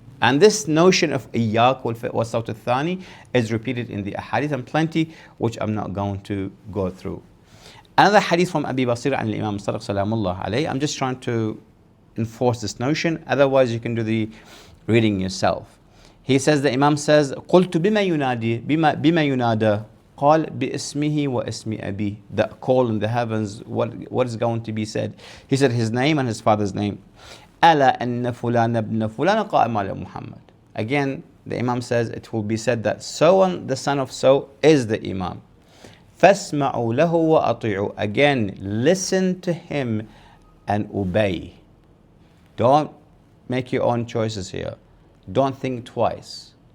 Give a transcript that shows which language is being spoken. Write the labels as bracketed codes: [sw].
[en] And this notion of [ar] إِيَّاكَ وَالصَّوْتُ الثَّانِي [en] is repeated in the ahadith and plenty, which I'm not going to go through. Another hadith from Abi Basir and Imam Sadiq salamullah alayhi. I'm just trying to enforce this notion. Otherwise, you can do the reading yourself. He says, the Imam says, [ar] قُلْتُ بِمَا يُنَادَى قال بِاسْمِهِ وَاسْمِ أَبِيهِ. [en] The call in the heavens, what is going to be said? He said his name and his father's name. [ar] أَلَا أَنَّ فُلَانَ ابْنَ فُلَانَ قَائِمَ عَلَى Muhammad. [en] Again, the Imam says it will be said that so on, the son of so, is the Imam. [ar] فَاسْمَعُوا لَهُ وَأَطِيعُوا. [en] Again, listen to him and obey. Don't make your own choices here. Don't think twice.